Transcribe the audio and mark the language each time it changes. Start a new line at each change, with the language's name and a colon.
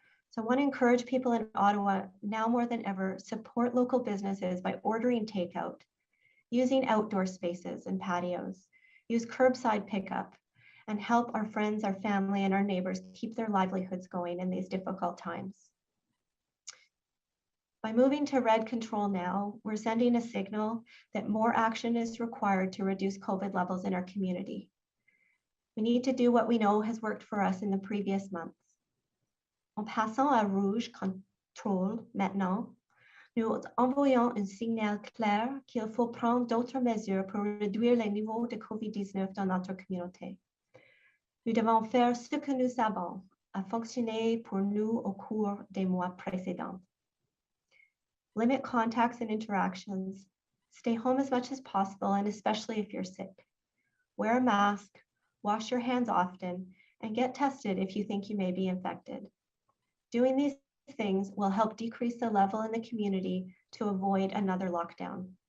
English: So I want to encourage people in Ottawa, now more than ever, support local businesses by ordering takeout, using outdoor spaces and patios, use curbside pickup, and help our friends, our family, and our neighbors keep their livelihoods going in these difficult times. By moving to red control now, we're sending a signal that more action is required to reduce COVID levels in our community. We need to do what we know has worked for us in the previous months.
French: En passant à rouge contrôle maintenant, nous envoyons un signal clair qu'il faut prendre d'autres mesures pour réduire les niveaux de COVID-19 dans notre communauté. Nous devons faire ce que nous savons a fonctionné pour nous au cours des mois précédents.
English: Limit contacts and interactions. Stay home as much as possible, and especially if you're sick. Wear a mask, wash your hands often, and get tested if you think you may be infected. Doing these things will help decrease the level in the community to avoid another lockdown.